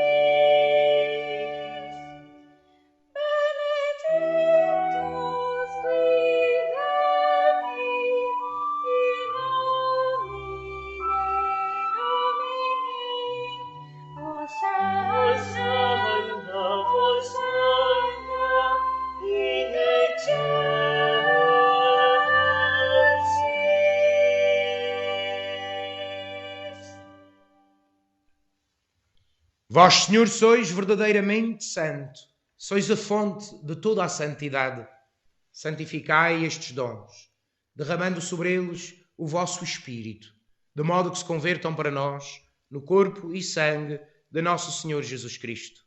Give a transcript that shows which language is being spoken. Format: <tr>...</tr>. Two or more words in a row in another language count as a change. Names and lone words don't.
<la>Benedictus qui veni, in nomine Domini. Hosanna, Hosanna, in excelsis.</la> <pt>Vós, Senhor, sois verdadeiramente santo, sois a fonte de toda a santidade. Santificai estes dons, derramando sobre eles o vosso Espírito, de modo que se convertam para nós no corpo e sangue de nosso Senhor Jesus Cristo.</pt>